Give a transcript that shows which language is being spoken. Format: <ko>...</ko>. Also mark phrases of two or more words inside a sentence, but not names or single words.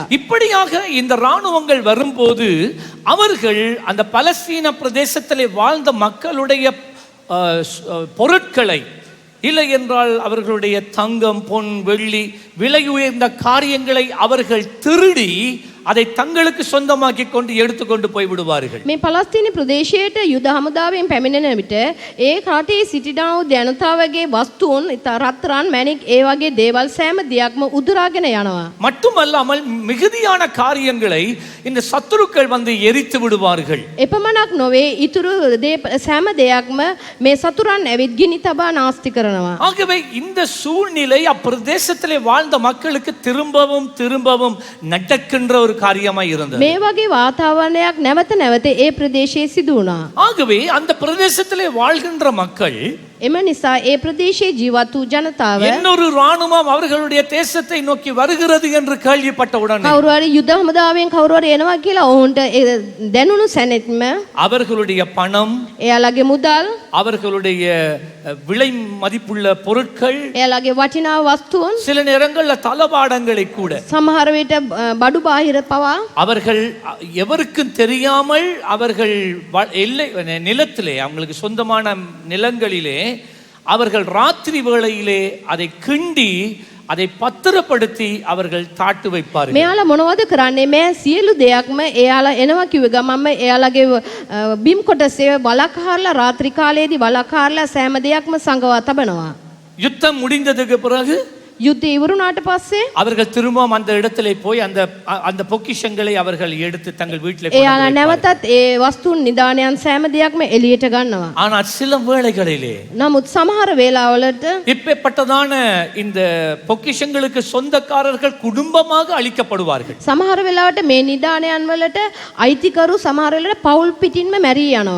<ta>இப்படியாக இந்த இராணுவங்கள் வரும்போது அவர்கள் அந்த பலஸ்தீன பிரதேசத்திலே வாழ்ந்த மக்களுடைய பொருட்களை, இல்லை என்றால் அவர்களுடைய தங்கம், பொன், வெள்ளி, விலை உயர்ந்த காரியங்களை அவர்கள் திருடி அதை தங்களுக்கு சொந்தமாக்கி கொண்டு எடுத்துக்கொண்டு போய் விடுவார்கள்.</ta> <si>මේ පලස්තීන ප්‍රදේශයට යුද හමුදාවෙන් පැමිණෙන විට ඒ රටේ සිටිනා වූ ජනතාවගේ වස්තුන්, රත්රන්, මැණික් ඒ වගේ දේවල් සෑම දෙයක්ම උදුරාගෙන යනවා.</si> <ta>மட்டுமல்லாமல் மிகுதியான காரியங்களை இந்த சத்துருக்கள் வந்து எரித்து விடுவார்கள்.</ta> <si>එපමණක් නොවේ ඉතුරු සෑම දෙයක්ම මේ සතුරන් ඇවිත් ගිනි තබා නාස්ති කරනවා.</si> <ta>ஆகவே இந்த சூழ்நிலை அப்பிரதேசத்திலே வாழ்ந்த மக்களுக்கு திரும்பவும் திரும்பவும் நடக்கின்ற ஒரு காரியமாய் இருந்தது.</ta> <si>මේ වගේ වාතාවරණයක් නැවත නැවත ඒ ප්‍රදේශයේ සිදු වුණා.</si> <ta>ஆகவே அந்த பிரதேசத்திலே வாழ்கின்ற மக்கள்</ta> <si>එම නිසා ඒ ප්‍රදේශයේ ජීවත් වූ ජනතාව</si> <ta>இன்னொரு ராணுவம் அவர்களுடைய தேசத்தை நோக்கி வருகிறது என்று கேள்விப்பட்ட உடனே</ta> <si>කවුරු හරි යුද හමුදාවෙන් කවුරු හරි එනවා කියලා ඔවුන්ට දැනුණු සැනෙත්ම</si> <ta>அவர்களுடைய பணம்,</ta> <si>එයාලගේ මුදල්,</si> <ta>அவர்களுடைய விலை மதிப்புள்ள பொருட்கள்,</ta> <si>එයාලගේ වටිනා වස්තුන්,</si> <ta>சில நேரங்கள்ல தளபாடங்களை கூட</ta> <si>සමහර විට බඩු බාහිර පවා</si> <ta>அவர்கள் எவருக்கும் தெரியாமல் அவர்கள் எல்லை நிலத்திலே, அவங்களுக்கு சொந்தமான நிலங்களிலே அவர்கள் ராத்திரி வேளையிலே அதை கிண்டி அதை பத்திரப்படுத்தி அவர்கள் தாட்டு வைப்பார்கள்.</ta> <si>මෙයාලා මොනවද කරන්නේ? මේ සියලු දෙයක්ම එයාලා එනවා කිව්ව ගමන්ම එයාලගේ බිම් කොටසේ වලකාරලා රාත්‍රී කාලයේදී වලකාරලා සෑම දෙයක්ම සංගවා තබනවා.</si> <ta>யுத்தம் முடிந்ததுக்கு பிறகு</ta> <si>යුද්ධය ඉවරුණාට පස්සේ</si> <ta>அவர்கள் திரும்பவும் அந்த இடத்திலே போய் அந்த பொக்கிஷங்களை அவர்கள் எடுத்து தங்கள் வீட்டிலே கொண்டு</ta> <si>එයාලා</si> <ta>வந்து வைப்பார்கள்.</ta> <si>නැවතත් ඒ වස්තුන් නිදානයන් සෑම දෙයක්ම එළියට ගන්නවා.</si> <ta>ஆனால் சில வேளைகளிலே</ta> <si>නමුත් සමහර වේලාවලට</si> <ta>இப்பேற்பட்டதான இந்த பொக்கிஷங்களுக்கு சொந்தக்காரர்கள் குடும்பமாக அழிக்கப்படுவார்கள்.</ta> <si>සමහර වෙලාවට මේ නිදානයන් වලට අයිතිකරු සමහර වෙලාවට පවුල් පිටින්ම මැරී යනවා.</si>